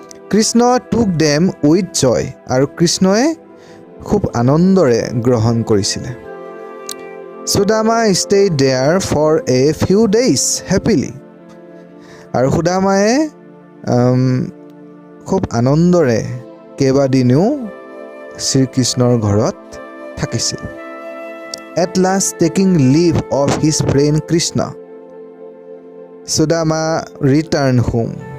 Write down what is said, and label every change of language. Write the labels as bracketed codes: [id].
[as] Krishna [en] took them with joy, [as] আৰু কৃষ্ণই খুব আনন্দৰে গ্ৰহণ কৰিছিলে। [en] Sudama stayed there for a few days happily. [as] আৰু সুদামায়ে খুব আনন্দৰে কেইবাদিনো শ্ৰীকৃষ্ণৰ ঘৰত থাকিছিল। [en] At last taking leave of his friend Krishna, Sudama returned home.